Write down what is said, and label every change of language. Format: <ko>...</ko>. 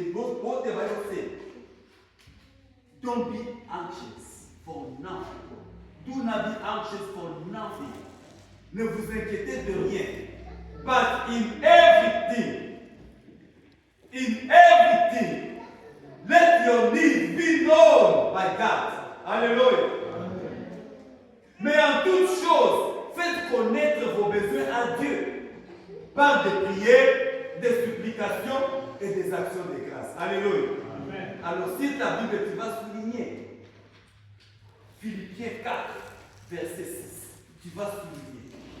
<en>But what the Bible says, don't be anxious for nothing. Do not be anxious for nothing.</en> <fr>Ne vous inquiétez de rien.</fr> <en>But in everything, let your needs be known by God. Hallelujah.</en> <fr>Mais en toutes choses, faites connaître vos besoins à Dieu par des prières, des supplications et des actions de grâce. Alléluia. Amen. Alors, si ta Bible, tu vas souligner Philippiens 4, verset 6. Tu vas souligner.</fr>